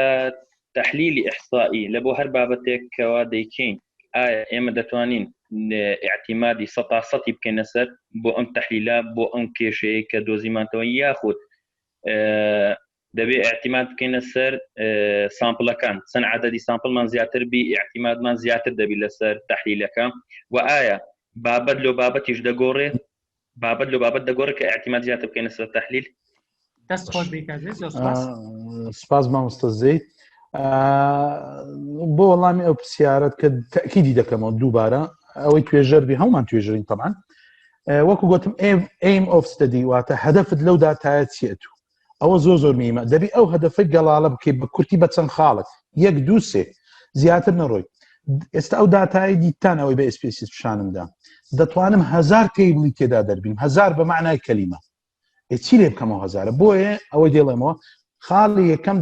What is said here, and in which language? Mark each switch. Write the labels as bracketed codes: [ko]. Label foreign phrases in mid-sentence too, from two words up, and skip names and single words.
[ckb] تحلیلی ئیحصائی لە بۆ هەر بابەتێک کەوا دەیکەین ئایا ئێمە دەتوانین اعتیمادی 100% بکەینە سەر بۆ ئەم تحلیلە بۆ ئەم کێشەیە کە دۆزیمانتەوە یاخود دەبێ اعتیماد بکەینە سەر سامپڵەکان چەند عەدەدی سامپڵمان زیاتر بی اعتیمادمان زیاتر دەبی لەسەر تحلیلەکە و ئایا بابەت لۆ بابەتیش دەگۆڕێ بابەت لۆ بابەت دەگۆڕێ کە اعتیماد زیاتر بکەینە سەر تحلیل دەست خۆش بیکات زۆر سپاس سپاس مامۆستا زەید بۆ وەڵامی ئەو پرسیارەت کە تەکیدی دەکەمەوە دووبارە ئەوەی توێژەر بی هەومان توێژەرین طبعا وەکو گوتم [en] aim of study [ckb] واتە هەدەفت لەو داتایە چیەتو ئەوە زۆر میمە دەبی ئەو هەدەفە گەڵاڵە بکەیت بە کورتی بە چەند خاڵت 1 2 3 زیاتر نەڕۆی ئێستا ئەو داتایی دیتان ئەوەی بە SPSS پیشانمدا دەتوانم 1000 تیبڵی تێدا دەربین 1000 بە معنای کەلیمە چی لێ بکەمەوە 1000 بۆیە ئەوەی دێڵێمەوە خاڵی یەکەم